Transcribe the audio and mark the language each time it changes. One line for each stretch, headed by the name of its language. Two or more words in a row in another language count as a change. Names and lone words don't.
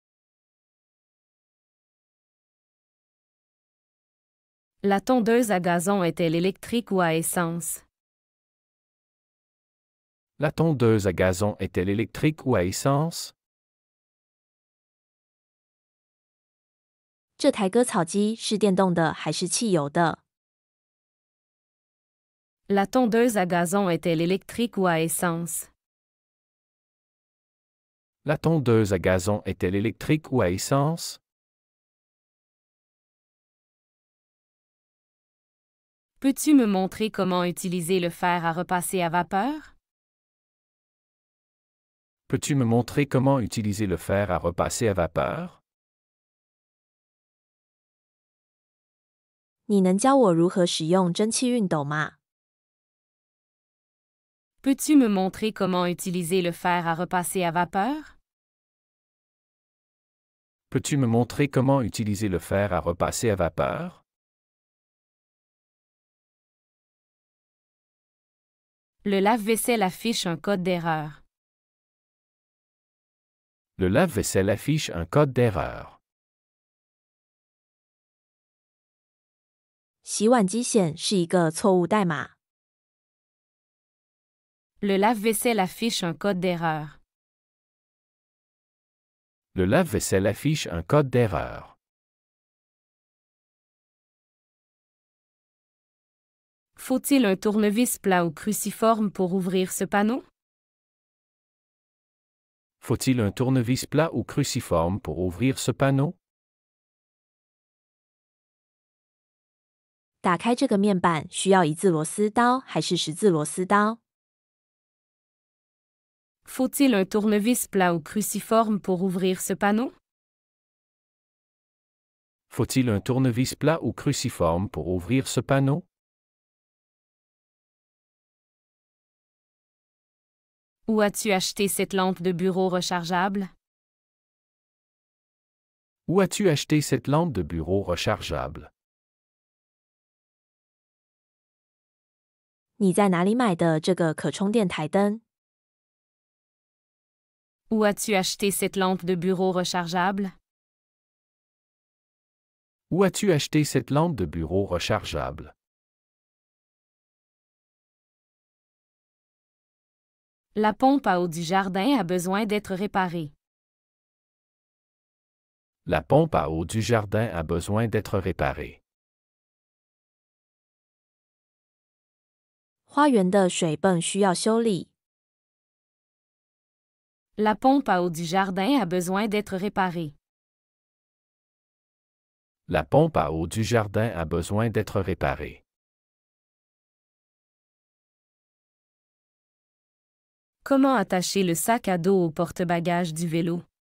French: La tondeuse à gazon est-elle électrique ou à essence? La tondeuse à gazon est-elle électrique ou à essence?
Chinese: 这台割草机是电动的还是汽油的？
French: La tondeuse à gazon est-elle électrique ou à essence? La tondeuse à gazon est-elle électrique ou à essence? Peux-tu me montrer comment utiliser le fer à repasser à vapeur? Peux-tu me montrer comment utiliser le fer à repasser à vapeur?
Chinese: 你能教我如何使用蒸汽熨斗吗？
French: Peux-tu me montrer comment utiliser le fer à repasser à vapeur? Peux-tu me montrer comment utiliser le fer à repasser à vapeur? Le lave-vaisselle affiche un code d'erreur. Le lave-vaisselle affiche un code d'erreur.
Chinese: 洗碗机显是一个错误代码。
French: Le lave-vaisselle affiche un code d'erreur. Le lave-vaisselle affiche un code d'erreur. Faut-il un tournevis plat ou cruciforme pour ouvrir ce panneau? Faut-il un tournevis plat ou cruciforme pour ouvrir ce panneau?
Chinese: 打开这个面板需要一字螺丝刀还是十字螺丝刀？
French: Faut-il un tournevis plat ou cruciforme pour ouvrir ce panneau? Faut-il un tournevis plat ou cruciforme pour ouvrir ce panneau? Où as-tu acheté cette lampe de bureau rechargeable? Où as-tu acheté cette lampe de bureau rechargeable?
Chinese: 你在哪里买的这个可充电台灯？
French: Où as-tu acheté cette lampe de bureau rechargeable? Où as-tu acheté cette lampe de bureau rechargeable? La pompe à eau du jardin a besoin d'être réparée. La pompe à eau du jardin a besoin d'être réparée.
Chinese: 花园的水泵需要修理。
French: La pompe à eau du jardin a besoin d'être réparée. La pompe à eau du jardin a besoin d'être réparée. Comment attacher le sac à dos au porte-bagages du vélo?